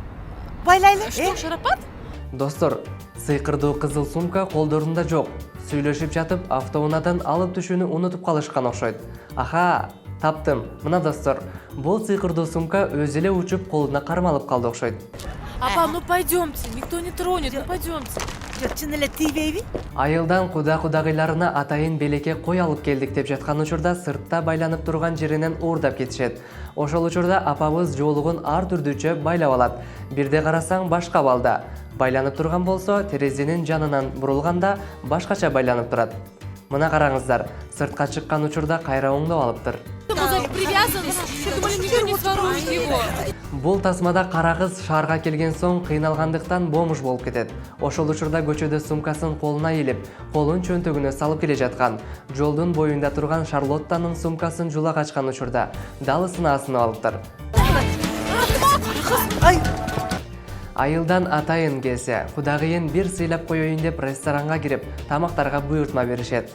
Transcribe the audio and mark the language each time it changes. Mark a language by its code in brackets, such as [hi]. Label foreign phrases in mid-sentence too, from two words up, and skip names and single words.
[ky] Байлайлы. [ru] Что, Шарапат? [ky] Достор, сыйкырдуу кызыл сумка колдорунда жок. Сүйлөшүп жатып, автоунаадан алып түшүүнү унутуп калышкан окшойт. Аха, таптым. Мына достор, бул сыйкырдуу сумка өзү эле учуп колуна кармалып калды окшойт. Апа, [ru] ну пойдемте, никто не тронет, ну пойдемте. [ky] Жок, чын эле тийбейби? Айылдан кудагыйларына атайын белекке кой алып келдик деп жаткан учурда сыртта байланып турган жеринен уурдап кетишет. Ошол учурда апабыз жоолугун ар түрдүүчө байлап алат. Бирде карасаң башка балда. Байланып турган болсо, терезенин жанынан бурулганда башкача байланып турат. Мына караңыздар, сыртка чыккан учурда кайра оңдоп алыптыр. [ru] Привязан, что думали, никто не сворует его. [ky] Бул тасмада кара кыз шаарга келген соң кыйналгандыктан бомж болуп кетет. Ошол учурда көчөдө сумкасын колуна илип, колун чөнтөгүнө салып келе жаткан. Жолдун боюнда турган Шарлоттанын сумкасын жулак ачкан учурда далысына асынып алыптыр. Айылдан атайын келсе, кудагыйын бир сыйлап коеюн деп ресторанга кирип, тамактарга буйртма беришет.